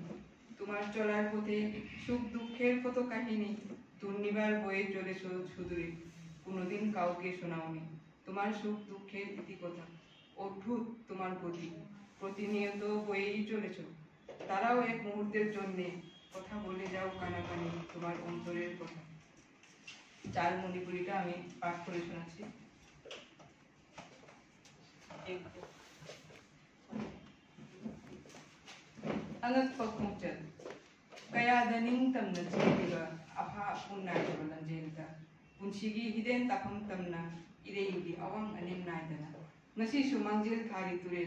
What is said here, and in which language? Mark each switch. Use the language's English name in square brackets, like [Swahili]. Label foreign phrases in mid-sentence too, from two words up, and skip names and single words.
[Bangla] তোমার চলার পথে সুখ দুঃখের কত কাহিনী, দুর্নিবার বয়ে চলেছ সুদূরে, কোনোদিন কাউকে শোনাওনি তোমার সুখ দুঃখের ইতিকথা। অদ্ভুত তোমার গতি, প্রতিনিয়ত বয়েই চলেছ। তারাও এক মুহূর্তের জন্যে কথা বলে যাও কানাকানি তোমার অন্তরের কথা। চার মণিপুরীটা আমি পাঠ করে শোনাচ্ছি। [Manipuri] ꯑꯉꯛꯄ ꯈꯣꯡꯆꯠ ꯀꯌꯥꯗ ꯅꯤꯡꯇꯝꯅ ꯆꯦꯜꯂꯤꯕ ꯑꯐꯥ ꯎꯅꯥꯏꯗꯕ ꯂꯝꯖꯦꯜꯗ ꯄꯨꯟꯁꯤꯒꯤ ꯍꯤꯗꯦꯟ ꯇꯥꯐꯝ ꯇꯝꯅ ꯏꯔꯩꯒꯤ ꯑꯋꯥꯡ ꯑꯅꯦꯝ ꯅꯥꯏꯗꯅ ꯉꯁꯤꯁꯨ ꯃꯥꯡꯖꯤꯜ ꯊꯥꯔꯤ ꯇꯨꯔꯦꯜ